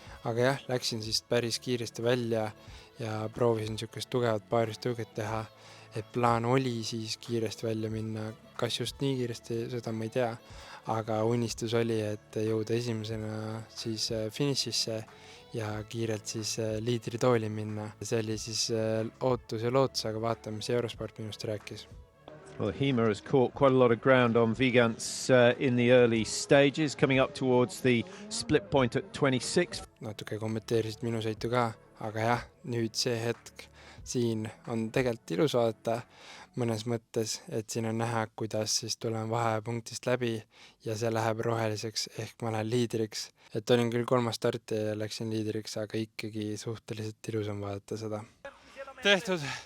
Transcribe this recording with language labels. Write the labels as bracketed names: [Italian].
[Estonian] Aga jah, läksin siis päris kiiresti välja ja proovisin niisugust tugevat paaristõuget teha, et plaan oli siis kiiresti välja minna, kas just nii kiiresti, seda ma ei tea, aga unistus oli, et jõuda esimesena siis finišisse ja kiirelt siis liidritooli minna. See oli siis ootus ja lootus, aga vaatame, mis Eurosport minust rääkis. [English] Well, Hema has caught quite a lot of ground on Vigants in the early stages, coming up towards the split point at 26. [Estonian] Natuke kommenteerisid minu sõitu ka, aga jah, nüüd see hetk siin on tegelikult ilus vaadata mõnes mõttes, et siin on näha, kuidas siis tulen vahepunktist läbi ja see läheb roheliseks ehk ma lähen liidriks. Et olin küll 3. starti ja läksin liidriks, aga ikkagi suhteliselt ilus on vaadata seda. Tehtud.